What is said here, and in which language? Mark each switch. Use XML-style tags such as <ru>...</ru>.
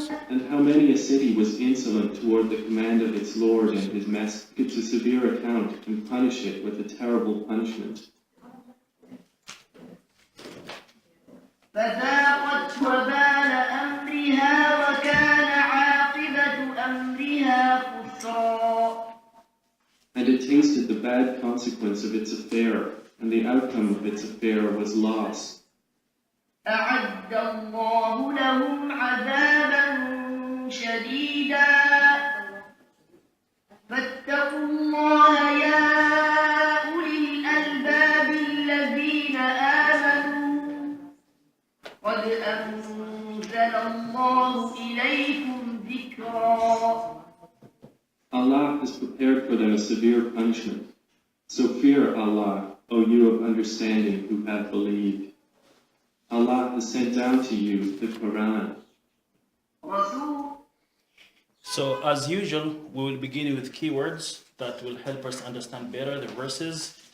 <en>And how many a city was insolent toward the command of its Lord and his Master gives a severe account and punish it with a terrible punishment.</en> <ar>فذاقت وبال أمرها وكان عاقبة أمرها خسرا.</ar> <en>And it tasted the bad consequence of its affair, and the outcome of its affair was loss.</en> <ar>أعد الله لهم عذابا شديدا فاتقوا الله يا أولي الألباب الذين آمنوا قد أنزل الله إليكم ذكرا.</ar> <en>Allah has prepared for them a severe punishment. So fear Allah, O you of understanding who have believed. Allah has sent down to you the Quran. So as usual, we will begin with keywords that will help us understand better the verses.</en>